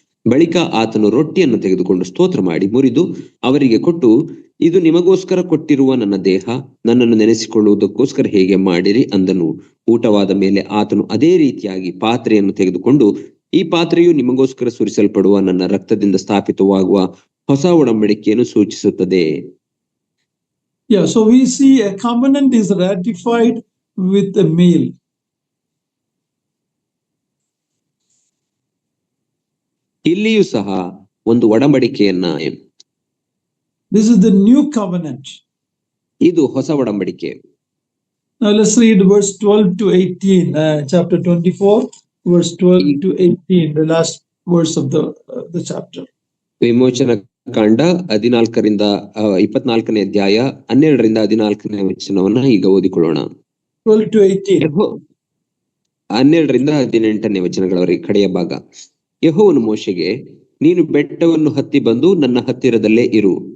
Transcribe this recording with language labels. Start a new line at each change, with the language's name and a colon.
Kannada: ಬಳಿಕ ಆತನು ರೊಟ್ಟಿಯನ್ನು ತೆಗೆದುಕೊಂಡು ಸ್ತೋತ್ರ ಮಾಡಿ ಮುರಿದು ಅವರಿಗೆ ಕೊಟ್ಟು, ಇದು ನಿಮಗೋಸ್ಕರ ಕೊಟ್ಟಿರುವ ನನ್ನ ದೇಹ, ನನ್ನನ್ನು ನೆನೆಸಿಕೊಳ್ಳುವುದಕ್ಕೋಸ್ಕರ ಹೇಗೆ ಮಾಡಿರಿ ಅಂದನು. ಊಟವಾದ ಮೇಲೆ ಆತನು ಅದೇ ರೀತಿಯಾಗಿ ಪಾತ್ರೆಯನ್ನು ತೆಗೆದುಕೊಂಡು, ಈ ಪಾತ್ರೆಯು ನಿಮಗೋಸ್ಕರ ಸುರಿಸಲ್ಪಡುವ ನನ್ನ ರಕ್ತದಿಂದ ಸ್ಥಾಪಿತವಾಗುವ ಹೊಸ ಒಡಂಬಡಿಕೆಯನ್ನು ಸೂಚಿಸುತ್ತದೆ.
English: Yeah, so we see a covenant is ratified with a meal.
Kannada: ಇಲ್ಲಿಯೂ ಸಹ ಒಂದು ಒಡಂಬಡಿಕೆಯನ್ನ,
English: This is the new covenant.
Kannada: ಇದು ಹೊಸ ಒಡಂಬಡಿಕೆ.
English: Now let's read verse 12 to 18, chapter 24, verse 12 to 18, the last verse of the chapter.
Kannada: ವಿಮೋಚನ ಕಾಂಡ 14ರಿಂದ 24ನೇ ಅಧ್ಯಾಯ 12ರಿಂದ 14ನೇ ವಚನವನ್ನ ಈಗ ಓದಿಕೊಳ್ಳೋಣ.
English: 12 to 18.
Kannada: 12ರಿಂದ 18ನೇ ವಚನಗಳವರೆಗೆ ಕಡೆಯ ಭಾಗ. ಯೆಹೋವನು ಮೋಶೆಗೆ, ನೀನು ಬೆಟ್ಟವನ್ನು ಹತ್ತಿ ಬಂದು ನನ್ನ ಹತ್ತಿರದಲ್ಲೇ ಇರು.